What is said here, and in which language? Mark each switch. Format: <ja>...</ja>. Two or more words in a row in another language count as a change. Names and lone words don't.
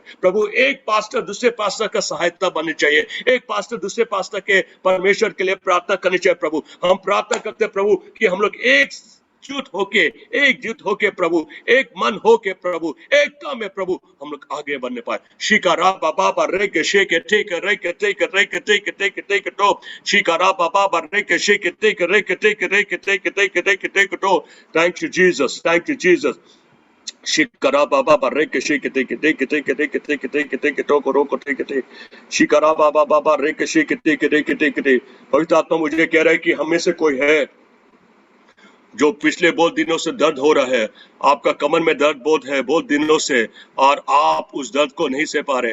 <hi>प्रभु एक पास्टर दूसरे पास्टर का सहायता बननी चाहिए, एक पास्टर दूसरे पास्टर के परमेश्वर के लिए प्रार्थना करनी चाहिए प्रभु। हम प्रार्थना करते हैं प्रभु कि हम लोग एकजुट होके प्रभु, एक मन होके प्रभु, एकता में प्रभु हम लोग आगे बढ़ने पाए। शिकारा बाबा रेके शेके टेक रेके टेक रेके टेक टेक टेक तो शिकारा बाबा रेके शेके टेक रेके टेक रेके टेक टेक टेक टेक तो।</hi> <en>Thank you Jesus, thank you Jesus. शिकारा बाबा रेके शेके टेक टेक टेक टेक टेक टेक टेक तो को रोको टेक टेक शिकारा बाबा रेके शेके टेक रेके टेक टेक।</en> <hi>पवित्र आत्मा मुझे कह रहा है कि हम में से कोई है जो पिछले बहुत दिनों से दर्द हो रहा है, आपका कमर में दर्द बहुत दिनों से, और आप उस दर्द को नहीं सह पा रहे।</hi>